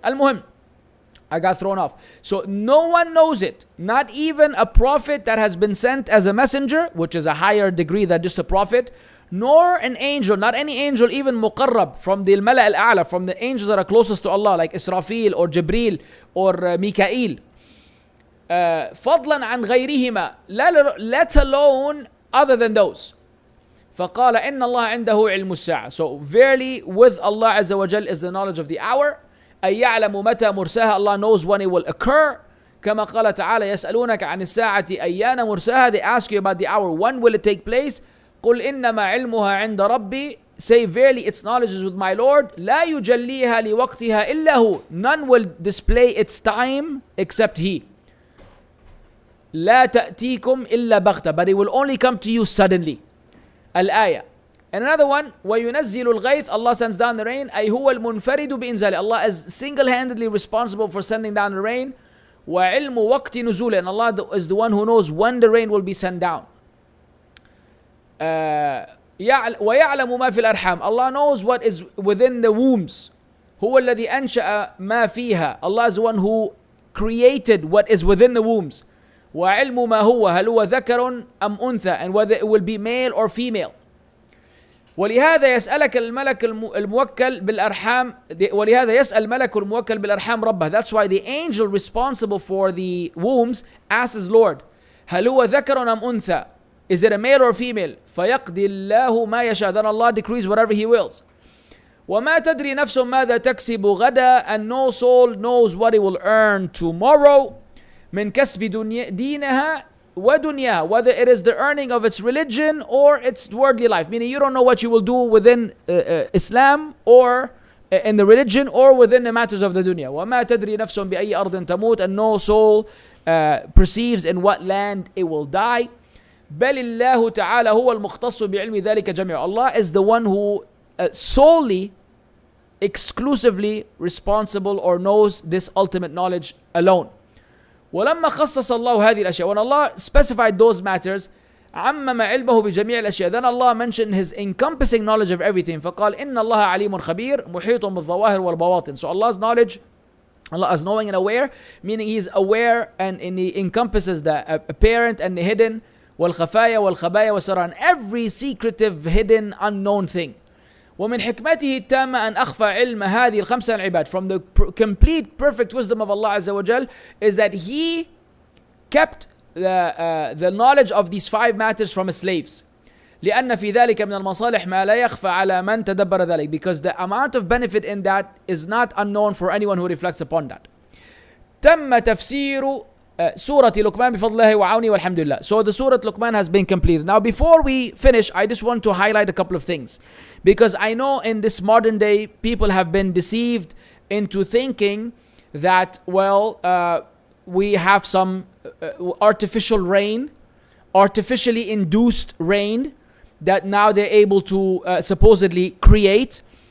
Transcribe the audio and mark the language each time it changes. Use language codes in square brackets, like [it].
[en] Al-Muhim, I got thrown off. So no one knows it, not even a prophet that has been sent as a messenger, which is a higher degree than just a prophet, nor an angel, not any angel, even muqarrab from the Mala al-A'la, from the angels that are closest to Allah, like Israfil or Jibril or Mikael. [ar] فضلا عن غيرهما, [en] let alone other than those. [ar] فقال إن الله عنده علم الساعة. [en] So verily with Allah Azza wa Jal is the knowledge of the hour. [ar] أن يعلم متى مرساها. [en] Allah knows when it will occur. [ar] كما قال تعالى يسألونك عن الساعة أيان مرساها. [en] They ask you about the hour, when will it take place? [ar] قل إنما علمها عند ربي. [en] Say verily its knowledge is with my Lord. [ar] لا يجليها لوقتها إلا هو. [en] None will display its time except He. [ar] لا تأتيكم إلا بغتة. [en] But it will only come to you suddenly. Al-Ayah. And another one, [ar] وَيُنَزِّلُ الْغَيْثِ. [en] Allah sends down the rain. [ar] أي هو المنفرد بإنزاله. [en] Allah is single-handedly responsible for sending down the rain. [ar] وَعِلْمُ وَقْتِ نُزُولِهِ. [en] And Allah is the one who knows when the rain will be sent down. [ar] وَيَعْلَمُ مَا فِي الْأَرْحَامِ. [en] Allah knows what is within the wombs. [ar] هو الذي أنشأ ما فيها. [en] Allah is the one who created what is within the wombs. [ar] وعلم ما هو هل هو ذكر أم أنثى, [en] and whether it will be male or female. [ar] ولهذا يسألك الملك الموكل بالأرحام ولهذا يسأل ملك الموكل بالأرحام ربه. [en] That's why the angel responsible for the wombs asks his Lord, [ar] هل هو ذكر أم أنثى, [en] is it a male or female? [ar] فيقضي الله ما يشاء. [en] Then Allah decrees whatever He wills. [ar] وما تدري نفس ماذا تكسب غدا, [en] and no soul knows what it will earn tomorrow. [ar] من كسب دينها ودنياها, [en] whether it is the earning of its religion or its worldly life, meaning you don't know what you will do within Islam or in the religion or within the matters of the dunya. [ar] وما تدري نفس بأي أرض تموت, [en] and no soul perceives in what land it will die. [ar] بل الله تعالى هو المختص بعلم ذلك جميعا. [en] Allah is the one who solely, exclusively responsible or knows this ultimate knowledge alone. [ar] ولما خصص الله هذه الأشياء, [en] when Allah specified those matters, [ar] عمم علمه بجميع الأشياء, [en] then Allah mentioned His encompassing knowledge of everything. [ar] فقال إن الله عليم خبير محيط بالظواهر والبواطن. [en] So Allah's knowledge, Allah is knowing and aware, meaning He is aware and He encompasses the apparent and the hidden, [ar] والخفايا والخبايا والسرائر, [en] every secretive, hidden, unknown thing. [ar] ومن حكمته التامة أن أخفى علم هذه الخمسة العباد. [en] From the complete perfect wisdom of Allah Azza wa Jal is that He kept the knowledge of these five matters from His slaves. [ar] لأن في ذلك من المصالح ما لا يخفى على من تدبر ذلك, [en] because the amount of benefit in that is not unknown for anyone who reflects upon that. [ar] تم تفسير Surah Luqman بفضل الله وعونه والحمد لله. [en] So the Surah Luqman has been completed. Now before we finish, I just want to highlight a couple of things, because I know in this modern day people have been deceived into thinking that, well, we have some artificial rain, artificially induced rain that now they're able to supposedly create.